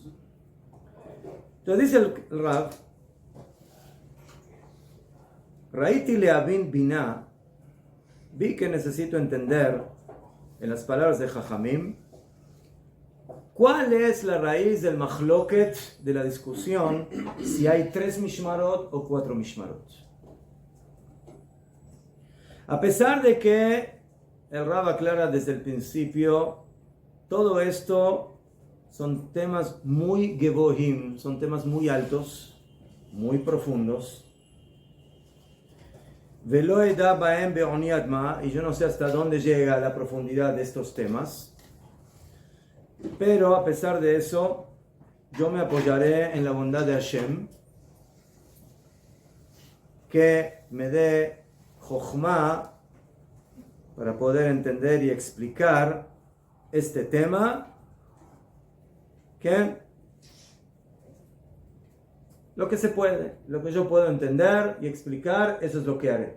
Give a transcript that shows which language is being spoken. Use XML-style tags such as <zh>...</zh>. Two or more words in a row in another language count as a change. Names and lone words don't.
<es>Entonces dice el Rav,</es> <he>ראיתי להבין בינה,</he> <es>vi que necesito entender en las palabras de Jajamim, ¿Cuál es la raíz del machloket, de la discusión, si hay 3 mishmarot o 4 mishmarot? A pesar de que el Rab aclara desde el principio, todo esto son temas muy gebohim, son temas muy altos, muy profundos.</es> <he>ולא אדע בהם בעוני אדמה,</he> <es>y yo no sé hasta dónde llega la profundidad de estos temas. Pero a pesar de eso, yo me apoyaré en la bondad de Hashem, que me dé jochma para poder entender y explicar este tema, que lo que se puede, lo que yo puedo entender y explicar, eso es lo que haré.</es>